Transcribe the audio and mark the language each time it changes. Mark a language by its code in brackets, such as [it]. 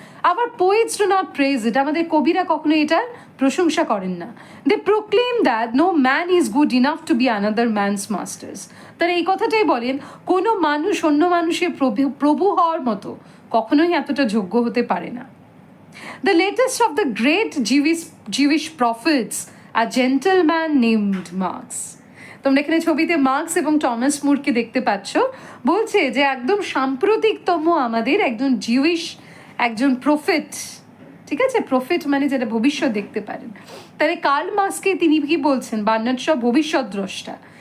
[bn] আবার [en] poets do not praise it, [bn] আমাদের কবিরা কখনো এটার প্রশংসা করেন না। [en] They proclaim that no man is good enough to be another man's masters. [bn] তারা এই কথাটাই বলেন, কোনো মানুষ অন্য মানুষের প্রভু হওয়ার মতো কখনোই এতটা যোগ্য হতে পারে না। [en] The latest of the great Jewish prophets, a gentleman named Marx. [bn] তোমরা এখানে ছবিতে মার্কস এবং টমাস মুরকে দেখতে পাচ্ছ। বলছে যে একদম সাম্প্রতিকতম আমাদের একজন জিউইশ একজন প্রফেট, ঠিক আছে, প্রফেট মানে যেটা ভবিষ্যৎ দেখতে পারেন। তাহলে কার্ল মার্ক্সকে তিনি কি বলছেন, বার্নার্ড শ ভবিষ্যৎ দ্রষ্টা।